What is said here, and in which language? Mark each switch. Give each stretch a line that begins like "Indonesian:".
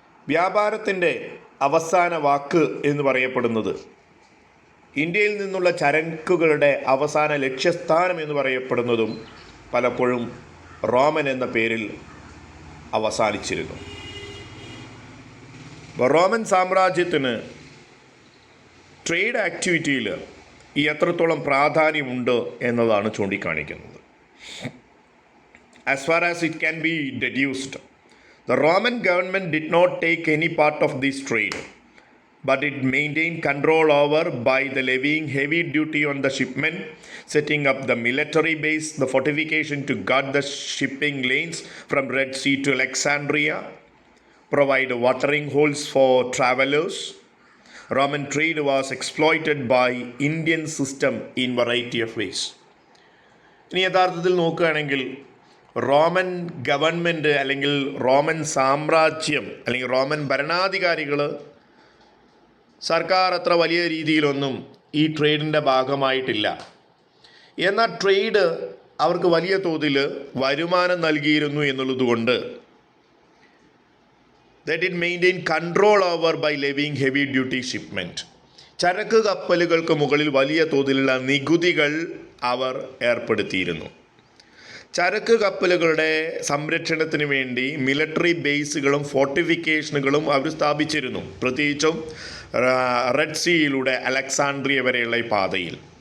Malayalam: വ്യാപാരത്തിൻ്റെ അവസാന വാക്ക് എന്ന് പറയപ്പെടുന്നത്, ഇന്ത്യയിൽ നിന്നുള്ള ചരക്കുകളുടെ അവസാന ലക്ഷ്യസ്ഥാനം എന്ന് പറയപ്പെടുന്നതും പലപ്പോഴും റോമൻ എന്ന പേരിൽ അവസാനിച്ചിരുന്നു. റോമൻ സാമ്രാജ്യത്തിന് ട്രേഡ് ആക്ടിവിറ്റിയിൽ ഈ എത്രത്തോളം പ്രാധാന്യമുണ്ട് എന്നതാണ് ചൂണ്ടിക്കാണിക്കുന്നത്.
English: As far as it can be deduced, the Roman government did not take any part of this trade. but it maintained control over by the levying heavy duty on the shipment, setting up the military base, the fortification to guard the shipping lanes from Red Sea to Alexandria, provide watering holes for travelers. Roman trade was exploited by Indian system in variety of ways.
Malayalam: ഇനി യഥാർത്ഥത്തിൽ നോക്കുകയാണെങ്കിൽ Roman government അല്ലെങ്കിൽ Roman സാമ്രാജ്യം അല്ലെങ്കിൽ Roman ഭരണാധികാരികൾ സർക്കാർ അത്ര വലിയ രീതിയിലൊന്നും ഈ ട്രേഡിൻ്റെ ഭാഗമായിട്ടില്ല. എന്നാൽ ട്രേഡ് അവർക്ക് വലിയ തോതിൽ വരുമാനം നൽകിയിരുന്നു എന്നുള്ളതുകൊണ്ട്
English: that it maintained control over by levying heavy duty shipment.
Malayalam: ചരക്ക് കപ്പലുകൾക്ക് മുകളിൽ വലിയ തോതിലുള്ള നികുതികൾ അവർ ഏർപ്പെടുത്തിയിരുന്നു. ചരക്ക് കപ്പലുകളുടെ സംരക്ഷണത്തിന് വേണ്ടി മിലിറ്ററി ബേസുകളും ഫോർട്ടിഫിക്കേഷനുകളും അവർ സ്ഥാപിച്ചിരുന്നു, പ്രത്യേകിച്ചും റെഡ് സീയിലൂടെ അലക്സാണ്ട്രിയ വരെയുള്ള ഈ പാതയിൽ.